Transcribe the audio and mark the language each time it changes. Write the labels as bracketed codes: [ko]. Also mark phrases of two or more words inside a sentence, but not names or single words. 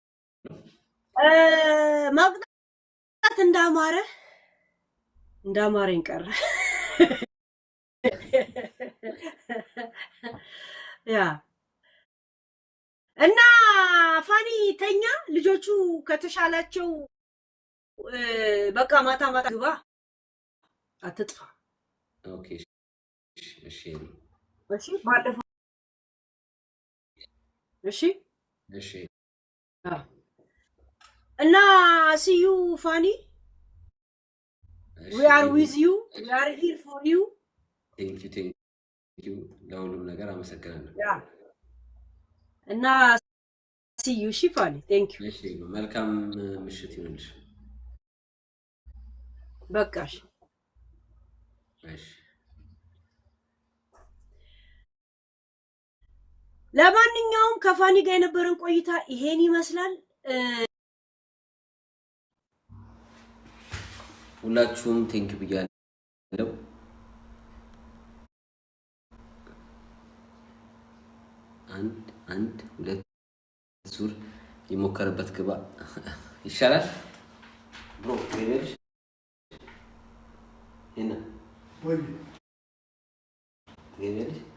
[am] ማቅጣት እንዳማረኝ ቀረ። ያ እና ፋኒ ተኛ። ልጆቹ ከተሻላቸው በቃ ማታ ግባ፣ አትጥፋ። ኦኬ እሺ እሺ ባለፈው እሺ እና ሲዩ ፋኒ [en] we are with you, we are here for you. thank you [am] ለሁሉም ነገር አመሰግናለሁ። ያ እና ሲዩ እሺ ፋኒ [en] thank you። [am] እሺ መልካም ምሽት ይሁንልሽ። በቃሽ። እሺ ለማንኛውም ከፋኒ ጋር የነበረን ቆይታ ይሄን ይመስላል። ሁላችሁም ቴንክ ብያለሁ። አንድ ሁለት ዙር የሞከረበት ግባ ይሻላል ብሮ ገበልሽ እና ገበልሽ